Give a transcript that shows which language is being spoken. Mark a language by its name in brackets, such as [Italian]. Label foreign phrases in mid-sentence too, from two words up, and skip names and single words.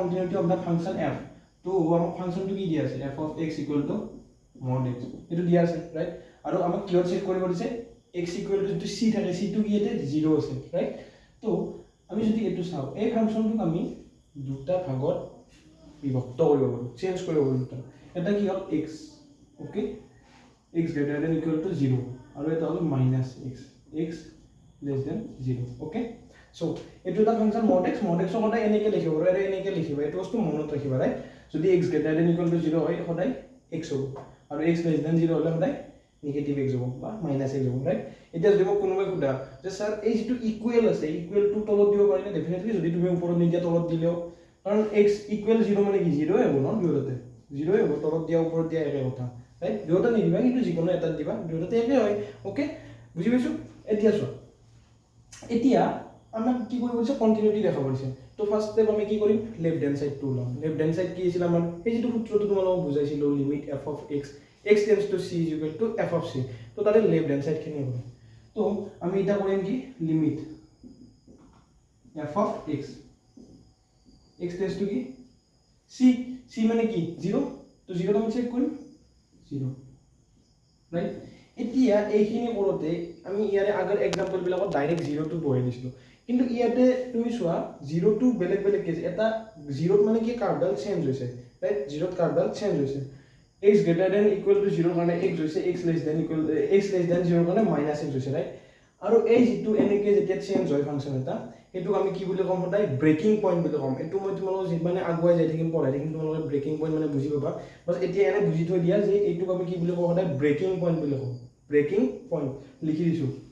[English] continuity of the function [Assamese] f তো আমাক ফাংশনটো কি দি আছে [English] f of x mod x [Assamese] এটো দিয়া আছে রাইট আৰু আমাক কিহত চেক কৰিব দিছে x যেটো c থাকে c টো কি এতে 0 আছে ৰাইট তো আমি যদি এটো চাও এই ফাংশনটো আমি দুটা ভাগত বিভক্ত কৰিব পাৰো চেঞ্জ কৰিব পাৰো দুটা এটা কি হ'ল x ওকে [English] x greater than equal to 0 [Assamese] আৰু এটা হ'ল [English] minus x less than 0 okay so [Assamese] এটো এটা ফাংশন [English] mod x [Assamese] সদায় এনেকে লিখিব আৰু এনেকে লিখিবা এটো বস্তু মনত ৰাখিবা ৰাইট যদি [English] x greater than equal to 0 [Assamese] হয় সদায় x হ'ব আৰু [English] x less than 0 [Assamese] হলে সদায় নেগেটিভ x হ'ব বা মাইনাস x হ'ব ৰাইট এতিয়া যদি মোক কোনোবাই খুদা যে স্যার এই যেটো ইকুৱেল আছে [English] equal to [Assamese] তলত দিব পাৰি না ডেফিনেটলি যদি তুমি ওপৰত নিদিয়া তলত দিলেও কাৰণ x ইকুৱেল 0 মানে কি 0 হ'ব ন দুয়োটাতে 0 হ'ব তলত দিয়া ওপৰত দিয়া একে কথা ৰাইট দুয়োটা নিদিবা কিন্তু যিকোনো এটা দিবা দুয়োটাতে একে হয় ওকে বুজি পাইছো এতিয়া চোৱা এতিয়া আমাক কি কৰিব আছে কন্টিনিউটি দেখাব দিছে তো [English] first step [Assamese] আমি কি কৰিম [English] left hand side to lim left hand side [Assamese] কি আছিল আমাৰ এই যেটো সূত্ৰটো তোমালোকক বুজাইছিলো [English] limit f of x x tends to c is equal to f of c [Assamese] তো তাৰে [English] left hand side [Assamese] খিনি হ'ব তো আমি এটা কৰিম কি লিমিট [English] f of x x tends to [Assamese] কি c মানে কি 0 তো 0 টো আমি চেক কৰিম 0 রাইট এতিয়া এইখিনি কৰোতে আমি ইয়াৰে আগৰ এক্সাম্পল বিলাকত ডাইৰেক্ট 0 টো বহাই দিছিলো কিন্তু ইয়াতে তুমি চোৱা 0 টো বেলেগ বেলেগ কেস এটা 0 মানে কি কাৰ্ভডাল চেঞ্জ হৈছে ৰাইট 0 কাৰ্ভডাল চেঞ্জ হৈছে [English] x greater than equal to 0 [Assamese] কাৰণে x হৈছে [English] x less than 0 [Assamese] কাৰণে [English] minus x [Assamese] হৈছে ৰাইট আৰু এই যেটো এনেকে যেতিয়া চেঞ্জ হয় ফাংশন এটা এটো আমি কি বুলি কম সদায় [English] breaking point [Assamese] বুলি কম এটো মই তোমালোকক যিমানে আগুৱাই যাই থাকিম পঢ়াই থাকিম তোমালোকে [English] breaking point [Assamese] মানে বুজি পাবা বাস এতিয়া এনে বুজি থৈ দিয়া যে এইটো আমি কি বুলি কম সদায় [English] breaking point [Assamese] বুলি কম [English] breaking point [Assamese] লিখি দিছো